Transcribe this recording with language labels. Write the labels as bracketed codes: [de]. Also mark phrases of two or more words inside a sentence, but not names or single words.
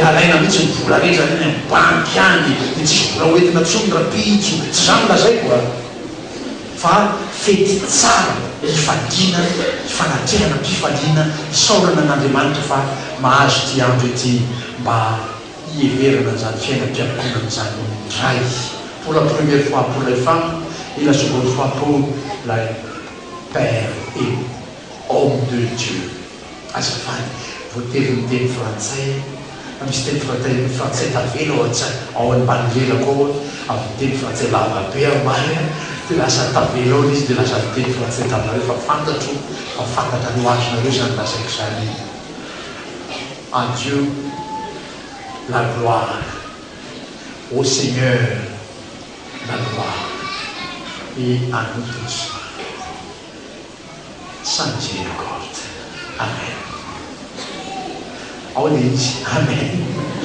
[mg] alaina mihitsy mivola rehetra reny amin'ny banky any dia tsisy vola hoentina tsony rapitso tsy zany lazay koa fa fety tsara ifaliana fanatrehana mpifaliana isaorana an'Andriamanitra fa mahazo ty andro ety mba hieverana zany fiainam-piakonana zany ray [fr] pour la première fois pour les femmes et la seconde fois pour la père et homme de Dieu. [mg] Azafady voatery miteny frantsay misy teny frantsay tavela ao ambanilela koa amin'ny teny frantsay lava be ambany dia lasa tavela ao izy dia lasa miteny frantsay taminareo fa fantatro fa fantatra ny hoazonareo zany lasaiko zany. [fr] À Dieu la gloire, au Seigneur la gloire et à nous tous sans miséricorde. Amen. Amen.